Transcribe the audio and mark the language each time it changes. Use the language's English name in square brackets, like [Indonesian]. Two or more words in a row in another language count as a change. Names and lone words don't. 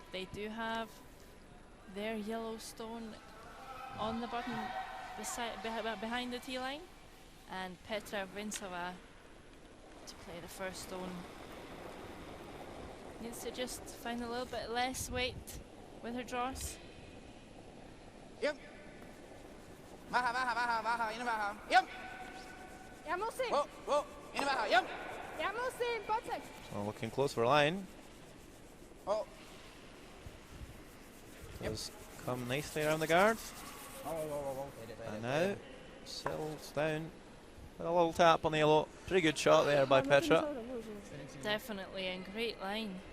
[English] They do have their yellow stone on the button behind the tee line, and Petra Vincova to play the first stone. Needs to just find a little bit less weight with her draws. Yep. Baja, baja, baja, baja, in baja. Yep. [Czech] Já musím. [English] Whoa, whoa, in baja, yep. [Czech] Já musím, pojď sem. [English] So looking close for line. Oh. Does come nicely around the guard. Oh. And now settles down with a little tap on the yellow. Pretty good shot there by Petra. Definitely a great line.